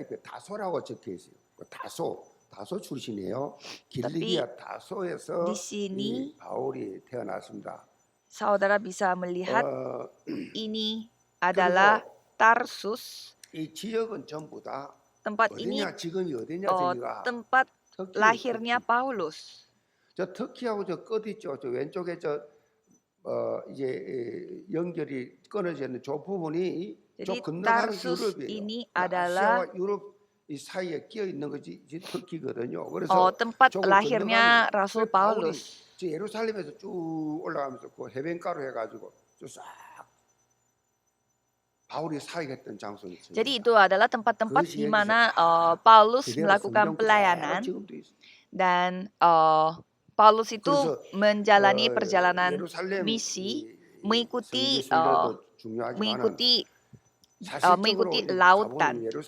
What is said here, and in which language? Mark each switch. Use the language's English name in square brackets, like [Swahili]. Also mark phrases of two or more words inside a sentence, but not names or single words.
[Indonesian] Tapi di sini saudara bisa melihat ini adalah Tarsus. Tempat ini tempat lahirnya Paulus. [Korean] 저 터키하고 저 끝 있죠. 저 왼쪽에 저 이제 연결이 끊어져 있는 저 부분이 저 [Indonesian] Jadi [Korean] 건너가는 Tarsus 유럽이에요. [Indonesian] ini adalah [Korean] 아시아와 유럽 이 사이에 끼어 있는 것이 이제 터키거든요. [Indonesian] tempat lahirnya Rasul Paulus. [Korean] 저 예루살렘에서 쭉 올라가면서 그 해변가로 해가지고 쭉 싹 바울이 사역했던 장소는. [Indonesian] Jadi itu adalah tempat-tempat di mana Paulus melakukan pelayanan, dan Paulus itu menjalani perjalanan misi mengikuti lautan.